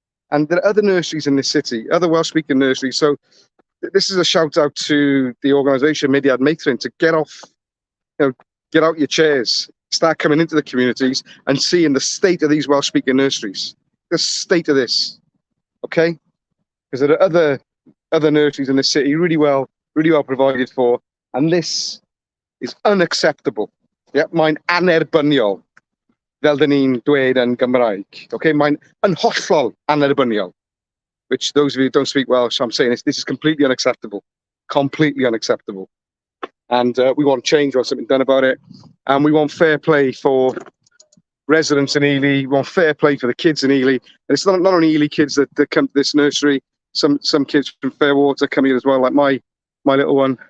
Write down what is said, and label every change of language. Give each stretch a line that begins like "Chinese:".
English: And there are other nurseries in this city, other Welsh-speaking nurseries. So this is a shout out to the organisation, Mae Propel, to get off, get out your chairs, start coming into the communities and seeing the state of these Welsh-speaking nurseries. The state of this, okay? Because there are other nurseries in the city, really well provided for, and this is unacceptable.
Welsh: Yeah, mae'n anerbyniol, fel dyn ni'n dweud yn Gymraeg.
English: Okay,
Welsh: mae'n yn hollol anerbyniol,
English: which those of you who don't speak Welsh, I'm saying this is completely unacceptable. Completely unacceptable. And we want change, we want something done about it. And we want fair play for residents in Ely, we want fair play for the kids in Ely. And it's not only Ely kids that come to this nursery, some kids from Fairwater come here as well, like my little one.